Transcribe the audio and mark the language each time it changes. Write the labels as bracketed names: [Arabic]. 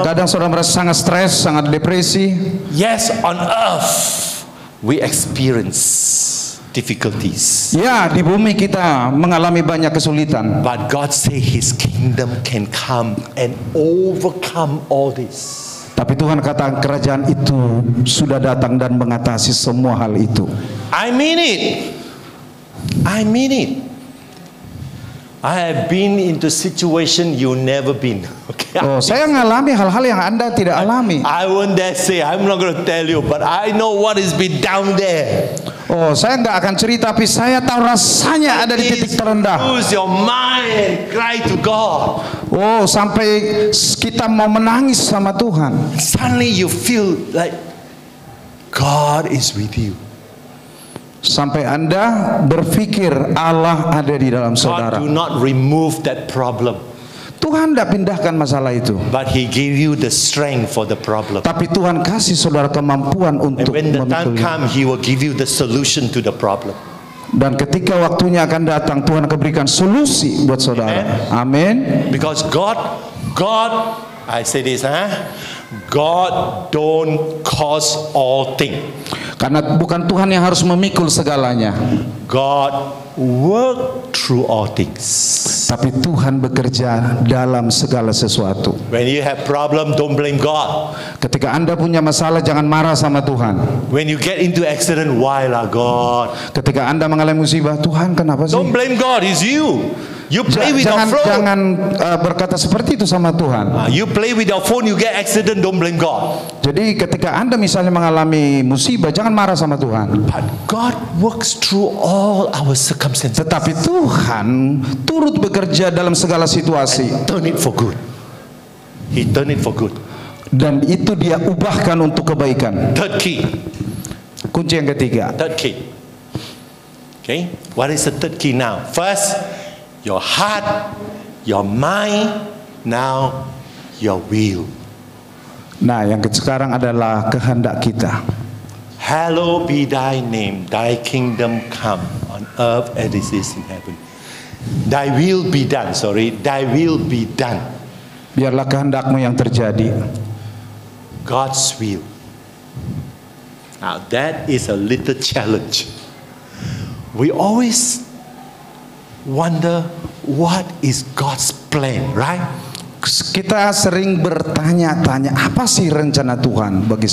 [Indonesian] Kadang-kadang saudara merasa sangat stres, sangat depresi. [English] Yes, on earth we experience difficulties. [Indonesian] Ya, di bumi kita mengalami banyak kesulitan. [English] But God say His kingdom can come and overcome all this. [Indonesian] Tapi Tuhan kata kerajaan itu sudah datang dan mengatasi semua hal itu. [English] I mean it. I mean it. I have been into situation you never been. Okay. [Indonesian] Oh, saya mengalami hal-hal yang Anda tidak alami. [English] I won't dare say. I'm not going to tell you, but I know what has been down there. [Indonesian] Oh, saya nggak akan cerita, tapi saya tahu rasanya ada di titik terendah. [English] Lose your mind and cry to God. [Indonesian] Oh, sampai kita mau menangis sama Tuhan. [English] Suddenly you feel like God is with you. [Indonesian] Sampai Anda berpikir Allah ada di dalam saudara. [English] God do not remove that problem. [Indonesian] Tuhan tidak pindahkan masalah itu. [English] But He give you the strength for the problem. [Indonesian] Tapi Tuhan kasih saudara kemampuan [English] And [Indonesian] untuk [English] when the time [Indonesian] memikulnya. [English] comes, He will give you the solution to the problem. [Indonesian] Dan ketika waktunya akan datang, Tuhan akan berikan solusi buat saudara. Amin. [English] Because God, I say this, God don't cause all things. [Indonesian] Karena bukan Tuhan yang harus memikul segalanya. [English] God work through all things. [Indonesian] Tapi Tuhan bekerja dalam segala sesuatu. [English] When you have problem, don't blame God. [Indonesian] Ketika Anda punya masalah, jangan marah sama Tuhan. [English] When you get into accident, why lah God? [Indonesian] Ketika Anda mengalami musibah, Tuhan kenapa sih? [English] Don't blame God, it's you. You play with your phone. [Indonesian] Jangan berkata seperti itu sama Tuhan. [English] You play with your phone, you get accident, don't blame God. [Indonesian] Jadi ketika Anda misalnya mengalami musibah, jangan marah sama Tuhan. [English] But God works through all our circumstances. [Indonesian] Tetapi Tuhan turut bekerja dalam segala situasi. [English] Turn it for good. He turn it for good. [Indonesian] Dan itu Dia ubahkan untuk kebaikan. [English] Third key. [Indonesian] Kunci yang ketiga. [English] Third key. Okay, what is the third key now? First, your heart, your mind, now your will. [Indonesian] Nah, yang sekarang adalah kehendak kita. [English] Hallowed be thy name, thy kingdom come on earth as it is in heaven. Thy will be done, thy will be done. [Indonesian] Biarlah kehendakmu yang terjadi. [English] God's will. Now that is a little challenge. We always wonder what is God's plan, right? [Indonesian] Kita sering bertanya-tanya, apa sih rencana Tuhan bagi